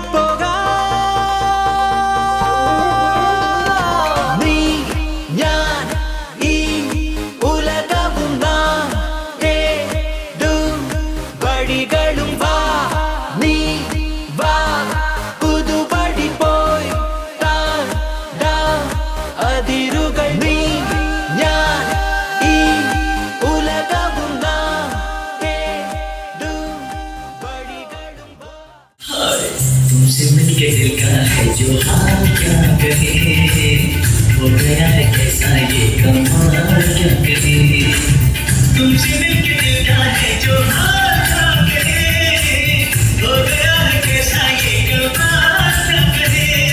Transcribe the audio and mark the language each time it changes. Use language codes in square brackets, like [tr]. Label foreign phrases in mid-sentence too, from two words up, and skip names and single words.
[ml] പോകാം നീ ഞാൻ ഈ ഉലകവും നാം തേടും വഴികളും വാ നീ വാ പുതുപടി പോയി താണ്ടാം അതിരുകൾ നീ ഞാൻ ഈ ഉലകവും നാം തേടും വഴികളും വാ [hi] तुमसे मिलके दिल का है जो हाल क्या कहे हो गया है कैसा ये कमाल क्या कहे तुमसे मिलके दिल का है जो हाल क्या कहे हो गया है कैसा ये कमाल क्या कहे